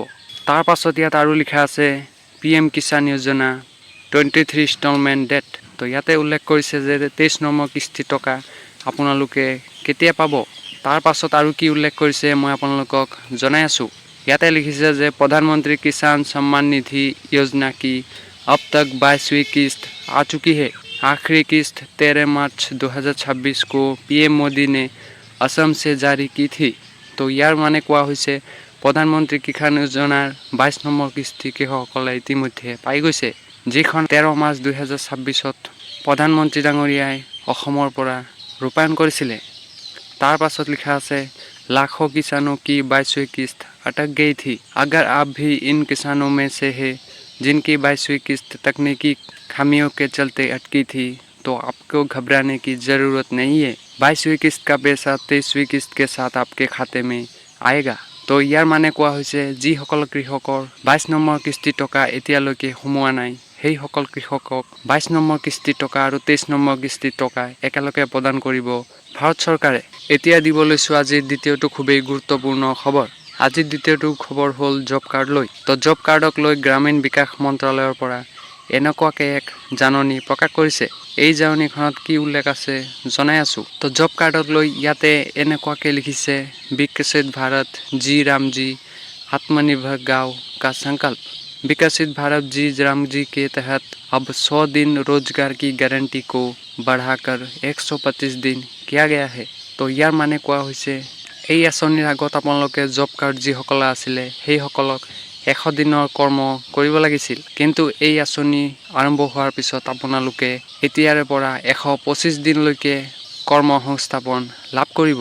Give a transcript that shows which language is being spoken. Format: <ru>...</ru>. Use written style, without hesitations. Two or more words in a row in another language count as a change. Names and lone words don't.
<as>তাৰ পাছত ইয়াত আৰু লিখা আছে PM কিষাণ যোজনা 23</as> <en>installment date.</en> <as>তো ইয়াতে উল্লেখ কৰিছে যে 23 নম্বৰ কিস্তি টকা আপোনালোকে কেতিয়া পাব। তাৰ পাছত আৰু কি উল্লেখ কৰিছে মই আপোনালোকক জনাই আছোঁ। ইয়াতে লিখিছে যে প্ৰধানমন্ত্ৰী কিষাণ সন্মান নিধি</as> <hi>योजना की अब तक 22वीं किस्त आ चुकी है। आखिरी किस्त 13 मार्च 2026 को PM मोदी ने असम से जारी की थी।</hi> <as>तो ইয়াৰ মানে কোৱা হৈছে প্ৰধানমন্ত্ৰী কিষাণ যোজনাৰ 22 নম্বৰ কিস্তি কৃষকসকলে ইতিমধ্যে পাই গৈছে, যিখন 13 মাৰ্চ 2026ত প্ৰধানমন্ত্ৰী ডাঙৰীয়াই অসমৰ পৰা ৰূপায়ণ কৰিছিলে। তাৰ পাছত লিখা আছে</as> <hi>लाखों किसानों की 22वीं किस्त अटक गई थी। अगर आप भी इन किसानों में से हैं जिनकी 22वीं किस्त तकनीकी खामियों के चलते अटकी थी, तो आपको घबराने की ज़रूरत नहीं है। 22वीं किस्त का पैसा 23वीं किस्त के साथ आपके खाते में आएगा।</hi> <as>তো ইয়াৰ মানে কোৱা হৈছে যিসকল কৃষকৰ 22 নম্বৰ কিস্তি টকা এতিয়ালৈকে সোমোৱা নাই সেইসকল কৃষকক 22 নম্বৰ কিস্তি টকা আৰু 23 নম্বৰ কিস্তি টকা একেলগে প্ৰদান কৰিব ভাৰত চৰকাৰে। এতিয়া দিবলৈ চোৱা আজিৰ দ্বিতীয়টো খুবেই গুৰুত্বপূৰ্ণ খবৰ। আজিৰ দ্বিতীয়টো খবৰ হ'ল</as> <en>job card</en> <as>লৈ। তো</as> <en>job card</en> <as>লৈ গ্ৰামীণ বিকাশ মন্ত্ৰালয়ৰ পৰা এনেকুৱাকে এক জাননী প্ৰকাশ কৰিছে। এই জাননীখনত কি উল্লেখ আছে জনাই আছোঁ। তো জব কাৰ্ডক লৈ ইয়াতে এনেকুৱাকে লিখিছে</as> <hi>विकसित भारत जी राम जी आत्मनिर्भर गांव का संकल्प। विकसित भारत जी राम जी के तहत अब 100 दिन रोजगार की गारंटी को बढ़ाकर 125 दिन किया गया है।</hi> <as>तो ইয়াৰ মানে কোৱা হৈছে এই আঁচনিৰ আগত আপোনালোকে</as> <en>job card</en> <as>যিসকলে আছিলে সেইসকলক 100 দিনৰ কৰ্ম কৰিব লাগিছিল, কিন্তু এই আঁচনি আৰম্ভ হোৱাৰ পিছত আপোনালোকে এতিয়াৰে পৰা 125 দিনলৈকে কৰ্ম সংস্থাপন লাভ কৰিব।</as>